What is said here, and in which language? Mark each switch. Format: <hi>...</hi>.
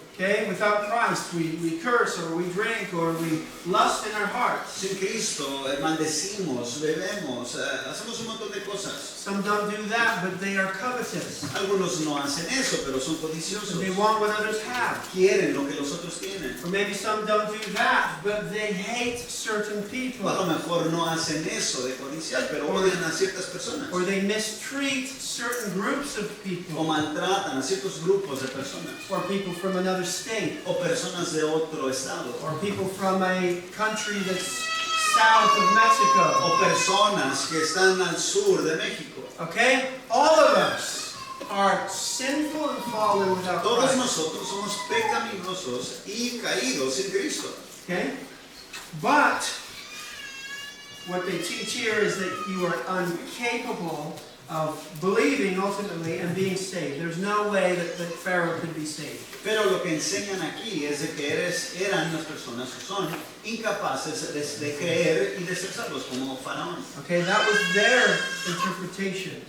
<en>Okay, without Christ, we curse or we drink or we lust in our hearts.</en> <es>Sin Cristo maldecimos, bebemos, hacemos un montón de cosas.</es> <en>Some don't do that, but they are covetous.</en> <es>Algunos no hacen eso, pero son codiciosos.</es> <en>They want what others have.</en> <es>Quieren lo que los otros tienen.</es> <en>Or maybe some don't do that, but they hate certain</en> <es>O a</es> <en>people.</en> <es>lo mejor no hacen eso de codiciar, pero odian a ciertas personas.</es> <en>Or they mistreat certain groups of</en> <es>O</es> <en>people.</en> <es>maltratan a ciertos grupos de personas.</es> <en>Or people from another state.</en> <es>O personas de otro estado.</es> <en>Or people from a country that's south of Mexico.</en> <es>O personas que están al sur de México.</es> <en>Okay? All of us are sinful and fallen without</en> <es>Todos</es> <en>Christ.</en> <es>nosotros somos pecaminosos y caídos sin Cristo.</es> <en>Okay? But what they teach here is that you are incapable of believing ultimately and being saved. There's no way that Pharaoh could be saved.</en> <es>Pero lo que enseñan aquí es de que eran las personas que son incapaces de creer y de ser salvos, como Faraón.</es> <en>Okay, that was their interpretation,</en>